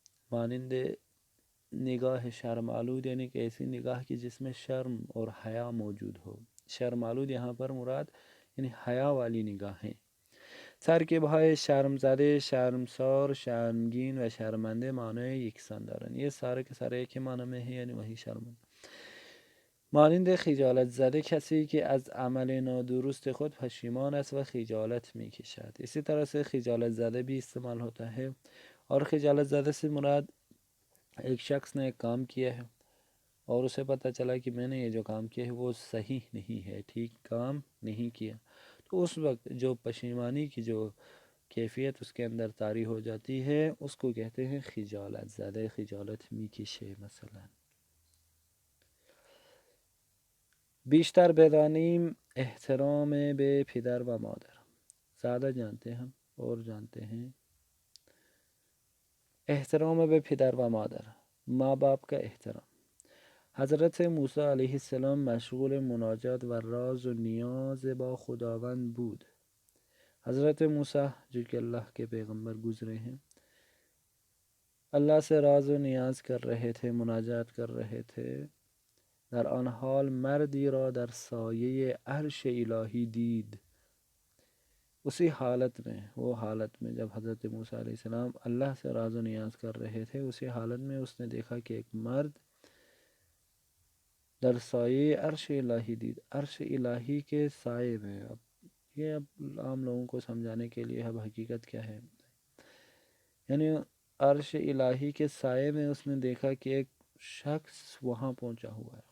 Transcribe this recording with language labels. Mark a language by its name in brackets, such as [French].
[Urdu] مانند نگاہ شرم آلود، یعنی کہ ایسی نگاہ کی جس میں شرم اور حیا موجود ہو۔ شرم آلود یہاں پر مراد یعنی حیا والی نگاہیں۔ سر کے بھائے [Persian] شرم زدے، شرمسار، شرمگین و شرمنده معنای یکسان دارند. [Urdu] یہ سارے کے سارے ایک ہی معنی میں ہیں، یعنی وہی شرمند. [Persian] مانند خجالت زده کسی که از عمل نادرست خود پشیمان است و خجالت می کشد. [Urdu] اسی طرح سے خجالت زده بھی استعمال ہوتا ہے، اور خجالت زده سے مراد ایک شخص نے ایک کام کیا ہے اور اسے پتہ چلا کہ میں نے یہ جو کام کیا ہے وہ صحیح نہیں ہے، ٹھیک کام نہیں کیا، تو اس وقت جو پشیمانی کی جو کیفیت اس کے اندر طاری ہو جاتی ہے اس کو کہتے ہیں خجالت زده، [Persian] خجالت میکشه. مثلا بیشتر بدانیم احترام به پدر و مادر. [Urdu] زیادہ جانتے ہیں اور جانتے ہیں [Persian] احترام به پدر و مادر، [Urdu] ماں باپ کا احترام. [Persian] حضرت موسی علیہ السلام مشغول مناجات و راز و نیاز با خداوند بود. [Urdu] حضرت موسی جو کہ اللہ کے پیغمبر گزرے ہیں، اللہ سے راز و نیاز کر رہے تھے، مناجات کر رہے تھے. [Persian] در آن حال مردی را در سایه عرش الهی دید. [Urdu] اسی حالت میں، وہ حالت میں جب حضرت موسیٰ علیہ السلام اللہ سے راز و نیاز کر رہے تھے، اسی حالت میں اس نے دیکھا کہ ایک مرد [Persian] در سایه عرش الہی دید. [Urdu] عرش الہی کے سائے میں. اب یہ اب عام لوگوں کو سمجھانے کے لیے اب حقیقت کیا ہے، یعنی عرش الہی کے سائے میں اس نے دیکھا کہ ایک شخص وہاں پہنچا ہوا ہے.